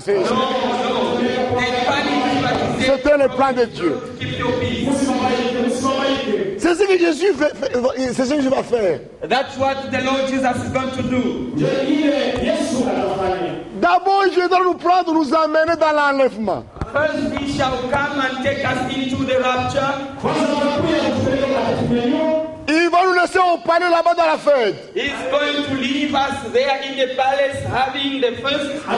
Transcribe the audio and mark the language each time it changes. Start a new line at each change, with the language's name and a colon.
English: They panicked, but he said,
French: C'était le plan de Dieu.
English: keep your peace.
French: C'est ce que Jésus fait, c'est ce que je vais faire.
English: That's what the Lord Jesus is going to do.
French: D'abord, je vais nous prendre, nous amener dans l'enlèvement.
English: First, he shall come and take us into the rapture.
French: Il va nous laisser au palais là-bas dans la fête.
English: He's going to leave us there in the palace having the first.